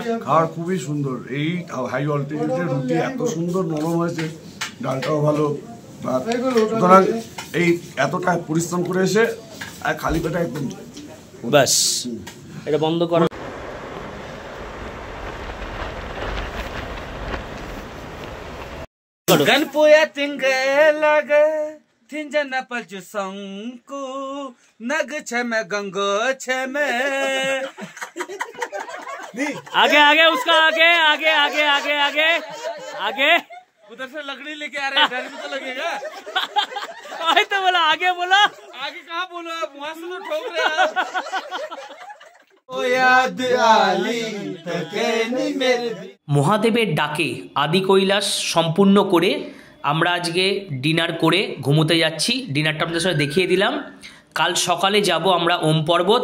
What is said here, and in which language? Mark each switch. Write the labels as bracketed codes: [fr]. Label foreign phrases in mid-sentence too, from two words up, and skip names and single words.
[bn] খাবার খুবই সুন্দর, এই [en] high altitude [bn] রুটি এত সুন্দর নরম হয়েছে, ডালটাও ভালো। সুতরাং এই এতটা পরিশ্রম করে এসে আর খালি পেটে একদম ব্যাস এটা বন্ধ করা। বলো। गणपोया तिंगे लगे थिंजन पलचु संकु नग छमे गंगो छमे। [hi] आगे आगे उसका आगे आगे आगे आगे आगे आगे उधर से लकड़ी लेके आ रहे हैं, डर भी तो लगेगा। आगे तो बोला, आगे बोला, आगे कहाँ बोलो आप, वहां से तो ठोक रहे हैं। [bn] মহাদেবের ডাকে আদি কৈলাস সম্পূর্ণ করে আমরা আজকে ডিনার করে ঘুমোতে যাচ্ছি। ডিনারটা আপনাদের সাথে দেখিয়ে দিলাম। কাল সকালে যাব আমরা ওম পর্বত।